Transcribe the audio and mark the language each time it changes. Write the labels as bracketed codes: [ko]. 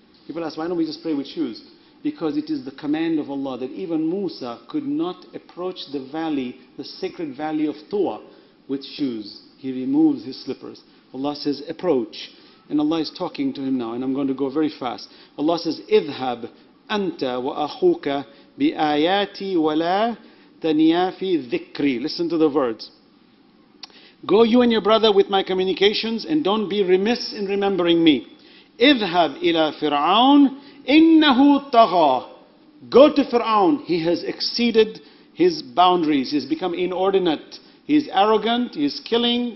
[en] People ask, why don't we just pray with shoes? Because it is the command of Allah that even Musa could not approach the valley, the sacred valley of Tuwa, with shoes. He removes his slippers. Allah says, approach. And Allah is talking to him now, and I'm going to go very fast. Allah says, [ar] اذهب أنت وأخوك بآياتي ولا تنيا في ذكري. [en] Listen to the words. Go you and your brother with my communications, and don't be remiss in remembering me. [ar] اذهب إلى فرعون إنه طغى. [en] Go to Fir'aun. He has exceeded his boundaries. He's become inordinate. He's arrogant. He's killing.